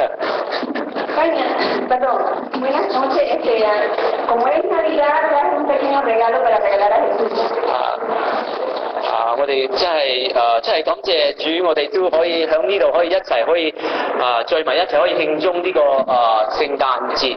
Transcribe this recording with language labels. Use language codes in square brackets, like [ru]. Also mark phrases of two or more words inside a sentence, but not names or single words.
[es] Buenas noches, como es Navidad, traje un pequeño regalo para regalar a Jesús. [yue] 我哋真係感謝主，我哋都可以喺呢度可以一齊可以聚埋一齊可以慶祝呢個聖誕節。